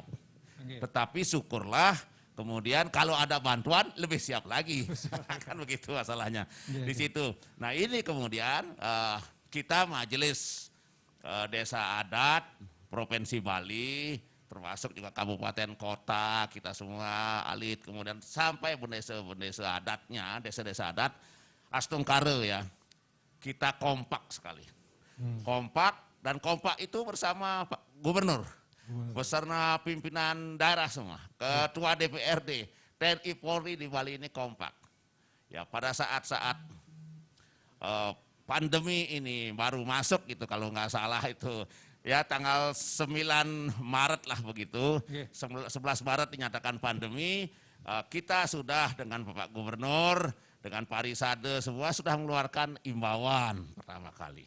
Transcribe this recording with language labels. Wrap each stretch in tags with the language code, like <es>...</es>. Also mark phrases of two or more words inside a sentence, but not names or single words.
<id>Tetapi syukurlah kemudian kalau ada bantuan lebih siap lagi. Kan begitu masalahnya di situ. Nah ini kemudian kita Majelis Desa Adat Provinsi Bali termasuk juga kabupaten kota, kita semua alit, kemudian sampai desa-desa adatnya, desa-desa adat, Astungkare ya, kita kompak sekali. Kompak, dan kompak itu bersama Pak Gubernur, beserta pimpinan daerah semua, Ketua DPRD, TNI Polri di Bali ini kompak. Ya pada saat-saat pandemi ini baru masuk gitu kalau nggak salah itu, ya tanggal 9 Maret lah begitu, 11 Maret dinyatakan pandemi, kita sudah dengan Bapak Gubernur, dengan Pak Risade semua sudah mengeluarkan imbauan pertama kali.</id>